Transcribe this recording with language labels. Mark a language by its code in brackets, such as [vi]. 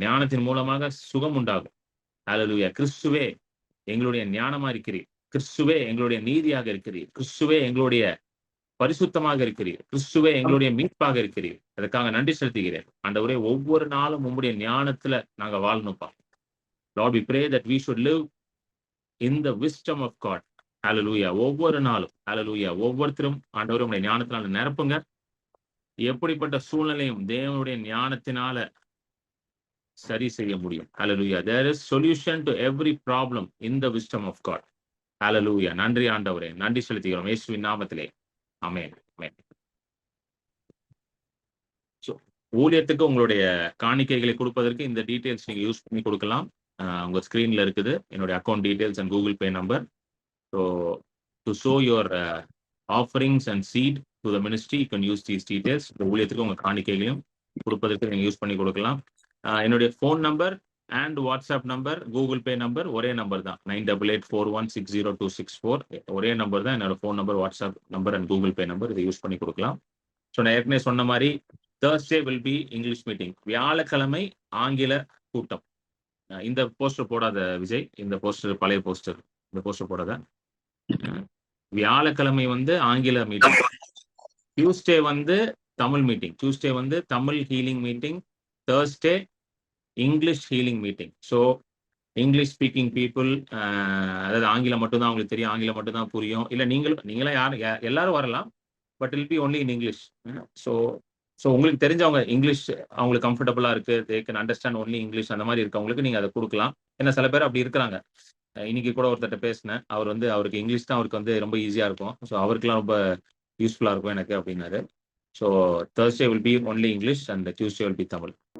[ta] ஞானத்தின் மூலமாக சுகம் உண்டாகும். ஹல்லேலூயா. கிறிஸ்துவே எங்களுடைய ஞானமா இருக்கிறீர், கிறிஸ்துவே எங்களுடைய நீதியாக இருக்கிறீர், கிறிஸ்துவே எங்களுடைய பரிசுத்தமாக இருக்கிறீர், கிறிஸ்துவே எங்களுடைய மீட்பாக இருக்கிறீர். அதுக்காக நன்றி செலுத்துகிறேன் ஆண்டவரே. ஒவ்வொரு நாளும் உங்களுடைய ஞானத்துல நாங்க வாழணும்ப்பா. [en] Lord, we pray that we should live in the wisdom of God. [ta] ஹல்லேலூயா. ஒவ்வொரு நாளும் ஹல்லேலூயா. ஒவ்வொருத்தரும் ஆண்டவரே உங்களுடைய ஞானத்தினால நிரப்புங்க. எப்படிப்பட்ட சூழ்நிலையும் தேவனுடைய ஞானத்தினால சரி செய்ய முடியும். ஹல்லேலூயா. [en] There is solution to every problem in the wisdom of God. Hallelujah. [ta] நன்றி ஆண்டவரே, நன்றி செலுத்துகிறோம் இயேசுவின் நாமத்திலே. ஆமென். ஆமென். ஊழியத்துக்கு உங்களுடைய காணிக்கைகளை கொடுப்பதற்கு இந்த டீடைல்ஸ் நீங்க யூஸ் பண்ணி கொடுக்கலாம். உங்க ஸ்கிரீன்ல இருக்குது என்னுடைய account details and Google Pay number. [en] So to sow your offerings and seed to the ministry, you can use these details. [ta] இந்த ஊழியத்துக்கு உங்க காணிக்கைகளையும் கொடுப்பதற்கு நீங்க யூஸ் பண்ணி கொடுக்கலாம். என்னுடைய phone number and WhatsApp number, Google Pay number ஒரே நம்பர் தான். 9884160264 ஒரே நம்பர் தான். என்னோட phone number, WhatsApp number and Google Pay number. இதை யூஸ் பண்ணி கொடுக்கலாம். ஸோ நான் ஏற்கனவே சொன்ன மாதிரி [en] Thursday will be [ta] English meeting. வியாழக்கிழமை ஆங்கில கூட்டம். இந்த போஸ்டர் போடாத விஜய், இந்த போஸ்டர் பழைய போஸ்டர், இந்த போஸ்டர் போடாத. வியாழக்கிழமை ஆங்கில meeting, Tuesday Tamil meeting, Tuesday Tamil healing meeting, Thursday English healing meeting. So English speaking people, அதாவது ஆங்கிலம் மட்டும்தான் அவங்களுக்கு தெரியும், ஆங்கிலம் மட்டும்தான் புரியும், இல்லை நீங்களே எல்லாரும் வரலாம், [en] But it'll be only in English. [ta] So உங்களுக்கு தெரிஞ்சவங்க இங்கிலீஷ் அவங்களுக்கு கம்ஃபர்டபுளாக இருக்கு, [en] they can understand only English, [ta] அந்த மாதிரி இருக்கவங்களுக்கு நீங்கள் அதை கொடுக்கலாம். ஏன்னா சில பேர் அப்படி இருக்கிறாங்க. இன்னைக்கு கூட ஒருத்தட்ட பேசினேன், அவர் அவருக்கு இங்கிலீஷ் தான் அவருக்கு ரொம்ப ஈஸியாக இருக்கும். ஸோ அவருக்குலாம் ரொம்ப யூஸ்ஃபுல்லாக இருக்கும் எனக்கு அப்படின்னாரு. So [en] Thursday will be only English and Tuesday will be Tamil.